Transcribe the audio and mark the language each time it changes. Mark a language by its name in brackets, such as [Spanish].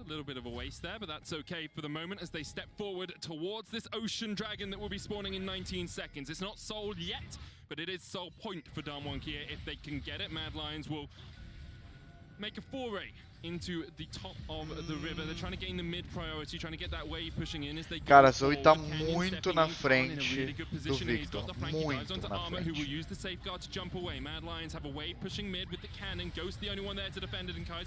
[English] A little bit of a waste there, but that's okay for the moment as they step forward towards this Ocean Dragon that will be spawning in 19 seconds. It's not sold yet, but it is sold point for Damwon Kiev. If they can get it, Mad Lions will make a foray into the top of the river. They're trying to gain the mid priority, trying to get that wave pushing in as they go. [Portuguese] Cara, Zoe tá muito na frente do Victor, muito na frente. [English] Who will use the safeguard to jump away. Mad Lions have a wave pushing mid with the cannon. Ghost the only one there to defend it, and Kaiser.